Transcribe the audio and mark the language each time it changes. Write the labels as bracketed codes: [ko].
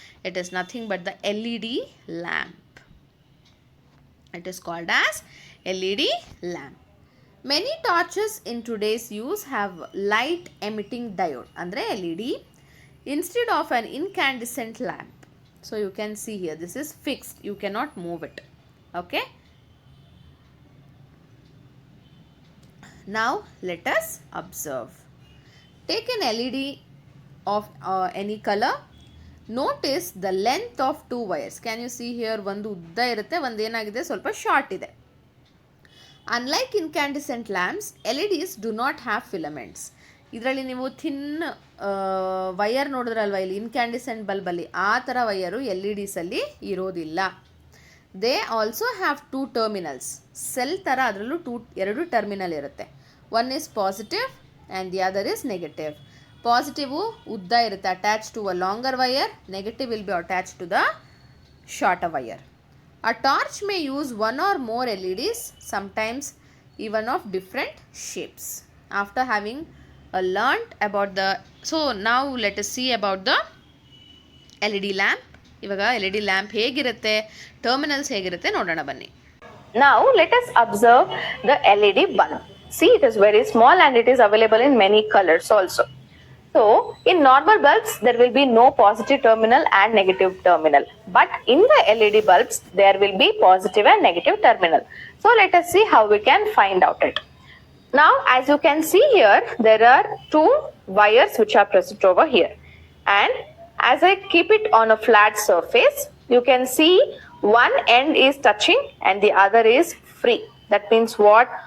[en] It is nothing but the LED lamp. It is called as LED lamp. Many torches in today's use have light emitting diode, ಅಂದರೆ LED, instead of an incandescent lamp. So you can see here, this is fixed, you cannot move it. Okay, now let us observe. Take an LED of any color. Notice the length of 2 wires. Can you see here, [kn] ಒಂದು ಉದ್ದ ಇರುತ್ತೆ, ಒಂದು ಏನಾಗಿದೆ ಸ್ವಲ್ಪ short ಇದೆ. [en] Unlike incandescent lamps, LEDs do not have filaments. [kn] ಇದರಲ್ಲಿ ನೀವು thin wire ನೋಡಿದ್ರಲ್ವ ಇಲ್ಲಿ ಇನ್ಕ್ಯಾಂಡಿಸೆಂಟ್ ಬಲ್ಬಲ್ಲಿ, ಆ ಥರ ವೈರು LEDಸಲ್ಲಿ ಇರೋದಿಲ್ಲ. [en] They also have 2 terminals. [kn] Cell ಥರ ಅದರಲ್ಲೂ 2 ಟರ್ಮಿನಲ್ ಇರುತ್ತೆ. [en] One is positive and the other is negative. [kn] Positive ಉದ್ದ ಇರುತ್ತೆ, [en] Attach to a longer wire. Negative will be attach to the shorter wire. A torch may use 1 or more LEDs, sometimes even of different shapes. After having learnt about the, so now let us see about the LED lamp. [kn] ಇವಾಗ LED lamp ಹೇಗಿರುತ್ತೆ, terminals ಹೇಗಿರುತ್ತೆ ನೋಡೋಣ ಬನ್ನಿ. [en] Now let us observe the LED bulb. See, it is very small and it is available in many colors also. So in normal bulbs there will be no positive terminal and negative terminal, but in the LED bulbs there will be positive and negative terminal. So let us see how we can find out it. Now as you can see here, there are 2 wires which are present over here, and as I keep it on a flat surface, you can see one end is touching and the other is free. That means what?